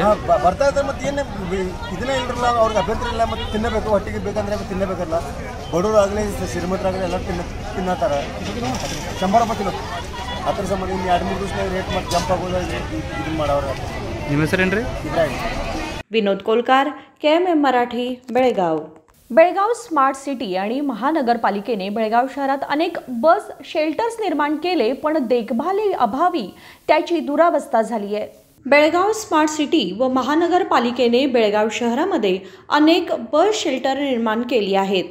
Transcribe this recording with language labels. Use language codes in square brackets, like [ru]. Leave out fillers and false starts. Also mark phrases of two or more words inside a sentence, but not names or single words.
[kn] ಬರ್ತಾ ಇದ್ದಾರೆ. ಮತ್ತು ಏನು ಇದನ್ನೇ ಇಲ್ಲರಲ್ಲ, ಅವ್ರಿಗೆ ಅಭ್ಯಂತರ ಇಲ್ಲ. ಮತ್ತು ತಿನ್ನಬೇಕು, ಹೊಟ್ಟಿಗೆ ಬೇಕಂದ್ರೆ ತಿನ್ನಬೇಕಲ್ಲ. ಬಡವರು ಆಗಲಿ ಶ್ರೀಮಂತರಾಗಲಿ ಎಲ್ಲ ತಿನ್ನತ್ತಾರೆ. 100 ರೂಪಾಯಿ ಕಿಲೋ. ಅದ್ರ ಸಂಬಂಧ ಇನ್ನು 2-3 ದಿವಸ ರೇಟ್ ಮತ್ತು ಜಂಪ್ ಆಗೋದು ಇದನ್ನು ಮಾಡೋರು. ನಿಮ್ಮ ಹೆಸರೇನ್ರಿ? ಇಬ್ರಾಹಿಂ. [mr] विनोद कोलकार, KMM मराठी, बेळगाव. बेळगाव स्मार्ट सिटी आणि महानगरपालिकेने बेळगाव शहरात अनेक [en] bus shelters [mr] निर्माण केले, पण देखभाली अभावी त्याची दुरावस्था झाली आहे. बेळगाव स्मार्ट सिटी व महानगरपालिकेने बेळगाव शहरामध्ये अनेक [en] bus shelter [mr] निर्माण केली आहेत.